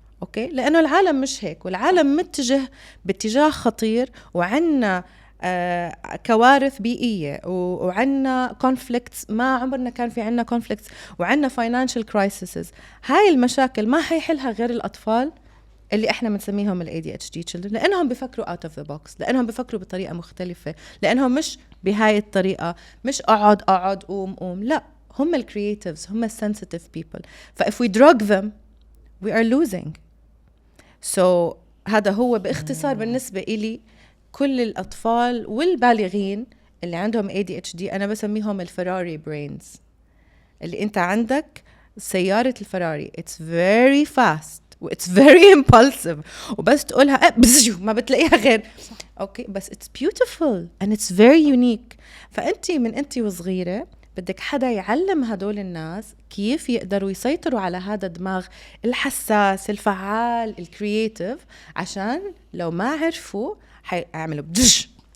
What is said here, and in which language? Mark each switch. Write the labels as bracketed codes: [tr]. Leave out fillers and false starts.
[ar] أوكي، لأنه العالم مش هيك، والعالم متجه باتجاه خطير، وعنا كوارث بيئية، وعنا conflicts ما عمرنا كان في عنا conflicts، وعنا [en] financial crises. [ar] هاي المشاكل ما حيحلها غير الأطفال اللي احنا بنسميهم ال [en] ADHD children، [ar] لأنهم بيفكروا [en] out of the box، [ar] لأنهم بيفكروا بطريقة مختلفة، لأنهم مش بهاي الطريقة، مش أقعد قوم، لا، هم ال creatives، هم ال [en] sensitive people. if we drug them we are losing. [ar] so هذا هو باختصار بالنسبة إلي كل الأطفال والبالغين اللي عندهم ADHD. أنا بسميهم الفراري brains، اللي أنت عندك سيارة الفراري [en] it's very fast [ar] و [en] it's very impulsive، [ar] وبس تقولها ما بتلاقيها غير [en] Okay بس it's beautiful and it's very unique. [ar] فانت من انت وصغيره بدك حدا يعلم هدول الناس كيف يقدروا يسيطروا على هذا الدماغ الحساس الفعال الكرياتيف، عشان لو ما عرفوا حيعملوا بدش